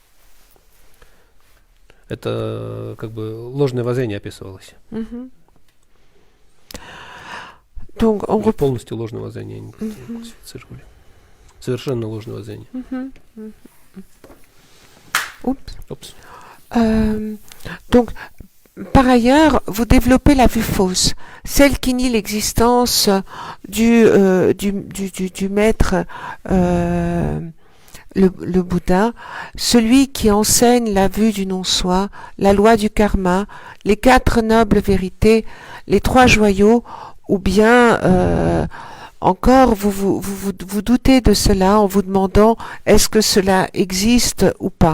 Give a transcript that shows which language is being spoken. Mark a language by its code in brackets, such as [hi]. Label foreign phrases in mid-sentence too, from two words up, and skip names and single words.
[ru] Это как бы ложное воззрение описывалось. [fr] Donc, [ru] полностью ложное воззрение они классифицировали. Совершенно ложное воззрение. Oups. [fr] Donc, par ailleurs, vous développez la vue fausse, celle qui nie l'existence du maître, le Bouddha, celui qui enseigne la vue du non-soi, la loi du karma, les 4 nobles vérités, les 3 joyaux, ou bien encore vous doutez de cela en vous demandant est-ce que cela existe ou pas.